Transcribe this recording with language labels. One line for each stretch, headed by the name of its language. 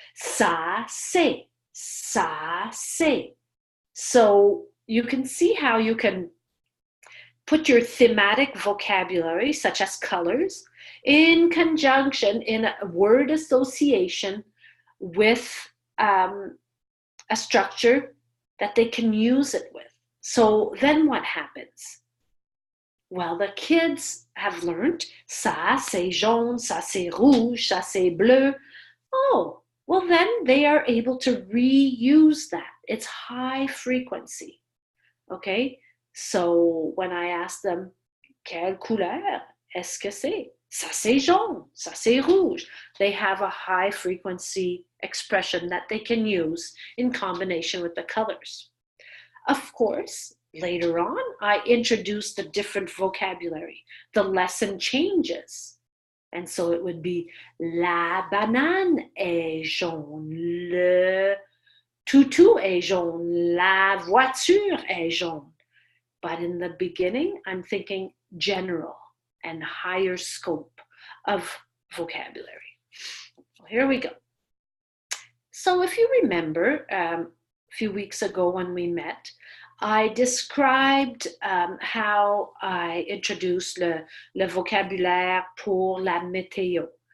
French: Ça c'est.
English: So you can see how you can put your thematic vocabulary, such as colors, in conjunction in a word association with a structure that they can use it with. So then what happens? Well, the kids have learned,
French: ça c'est jaune, ça c'est rouge, ça c'est bleu.
English: Oh, well then they are able to reuse that. It's high frequency, okay? So when I ask them,
French: quelle couleur est-ce que c'est? Ça c'est jaune, ça c'est rouge.
English: They have a high frequency expression that they can use in combination with the colors. Of course, later on, I introduce the different vocabulary. The lesson changes. And so it would be
French: la banane est jaune, le toutou est jaune, la voiture est jaune.
English: But in the beginning, I'm thinking general and higher scope of vocabulary. Well, here we go. So if you remember, a few weeks ago when we met, I described how I introduced
French: le vocabulaire pour la météo.